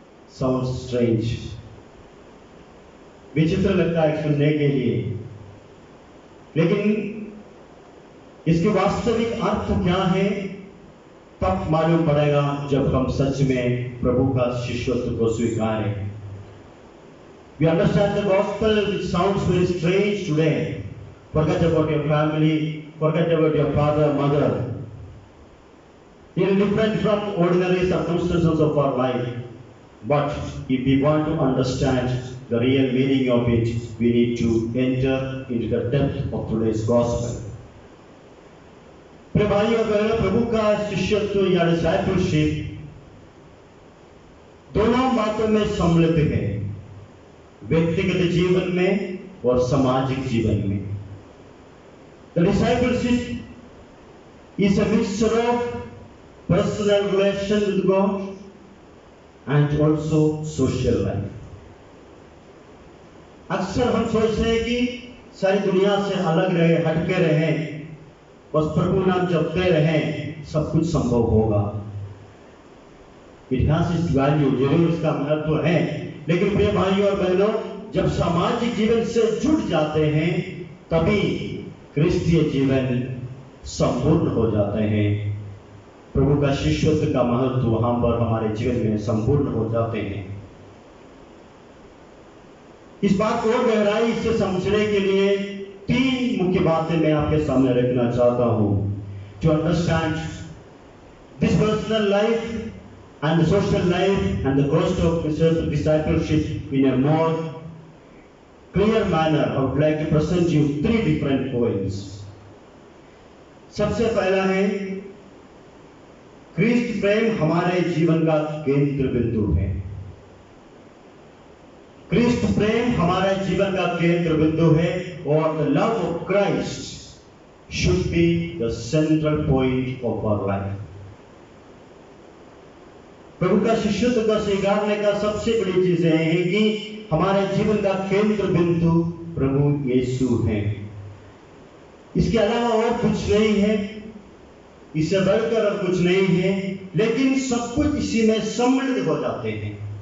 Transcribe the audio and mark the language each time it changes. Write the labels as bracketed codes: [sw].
[en] sound strange, [hi] विचित्र लगता है सुनने के लिए, लेकिन इसके वास्तविक अर्थ क्या है तब मालूम पड़ेगा जब हम सच में प्रभु का शिष्यत्व को स्वीकारें। [en] We understand the gospel, which sounds very strange today. Forget about your family, forget about your father, mother. They are different from ordinary circumstances of our life. But if we want to understand the real meaning of it, we need to enter into the depth of today's gospel. [hi] प्रिय भाई और बहनों, प्रभु का शिष्यत्व या discipleship दोनों बातों में सम्मिलित है, व्यक्तिगत जीवन में और सामाजिक जीवन में। [en] The discipleship is a mixture of personal relation with God and also social life. [hi] अक्सर हम सोचते हैं कि सारी दुनिया से अलग रहे, हटके रहे, बस प्रभु नाम जपते रहे, सब कुछ संभव होगा। [en] It has its value, [hi] जरूर इसका महत्व है, लेकिन प्रिय भाइयों और बहनों, जब सामाजिक जीवन से जुड़ जाते हैं तभी क्रिस्तीय जीवन संपूर्ण हो जाते हैं। प्रभु का शिष्यत्व का महत्व वहां पर हमारे जीवन में संपूर्ण हो जाते हैं। इस बात को गहराई से समझने के लिए तीन मुख्य बातें मैं आपके सामने रखना चाहता हूं। [en] To understand this personal life and the social life and the cost of discipleship in a more clear manner, I would like to present you three different points. [hi] सबसे पहला है, क्रिस्त प्रेम हमारे जीवन का केंद्र बिंदु है। क्रिस्त प्रेम हमारे जीवन का केंद्र बिंदु है और [en] the love of Christ should be the central point of our life. [hi] प्रभु का शिष्यत्व का स्वीकारने का सबसे बड़ी चीज है कि हमारे जीवन का केंद्र बिंदु प्रभु यीशु हैं। इसके अलावा और कुछ नहीं है, इससे बढ़कर और कुछ नहीं है, लेकिन सब कुछ इसी में सम्मिलित हो जाते हैं।